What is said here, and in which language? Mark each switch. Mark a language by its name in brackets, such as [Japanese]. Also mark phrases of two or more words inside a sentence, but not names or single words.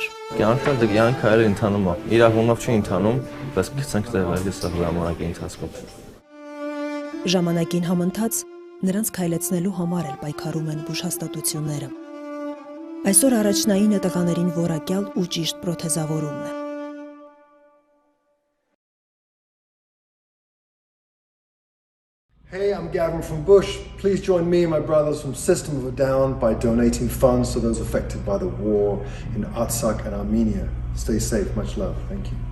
[Armenian] Կյանքը այլ ընթանում է, իր հունով չի ընթանում, բայց գցենք տեղել սա ժամանակի ընթացքում։ Ժամանակին համընթաց նրանց քայլեցնելու համար էլ պայքարում են բուժհաստատությունները։ Այսօր առաջնայինը տղաներին որակյալ ու ճիշտ պրոթեզավորումն է։ [English] Hey, I'm Gavin from Bush. Please join me and my brothers from System of a Down by donating funds to those affected by the war in Artsakh and Armenia. Stay safe. Much love. Thank you.